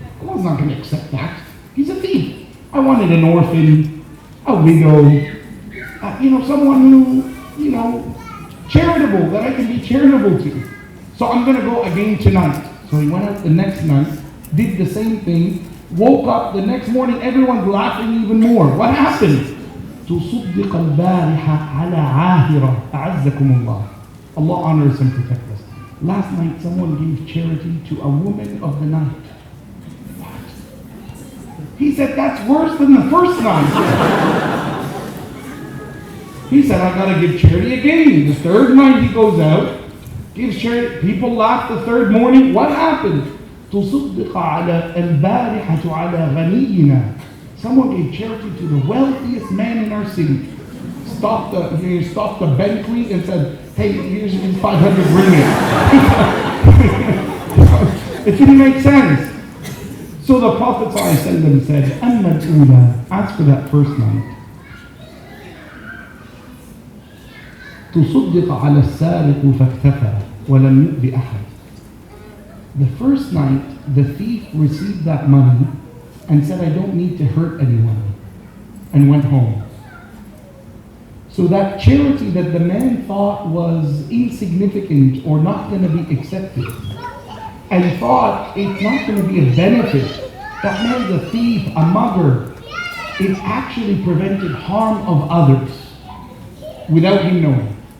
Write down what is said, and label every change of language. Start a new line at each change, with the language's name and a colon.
English: Allah's not going to accept that. He's a thief. I wanted an orphan, a widow, someone who, charitable, that I can be charitable to. So I'm going to go again tonight. So he went out the next night, did the same thing, woke up the next morning, everyone's laughing even more. What happened?
Arabic: تُصُدِّقَ الْبَارِحَ عَلَى عَاهِرَةٍ أَعَزَّكُمُ اللَّهِ,
English: Allah honors and protects us. Last night someone gave charity to a woman of the night. What? He said, that's worse than the first night. He said, I got to give charity again. The third night he goes out, gives charity. People laugh the third morning. What happened?
Arabic: تُصُدِّقَ عَلَى الْبَارِحَةُ عَلَى غَنِيِّنَا,
English: someone gave charity to the wealthiest man in our city. Stopped the Bentley and said, hey, here's 500 ringgit. It didn't make sense. So the Prophet ﷺ said,
Arabic: أَمَّا الْأُولَى,
English: as for that first night,
Arabic: تصدق على السارق فاكتفى ولم يؤذ أحد.
English: The first night, the thief received that money and said, I don't need to hurt anyone, and went home. So that charity that the man thought was insignificant or not going to be accepted, and thought it's not going to be a benefit, that man's a thief, a mugger, it actually prevented harm of others without him knowing.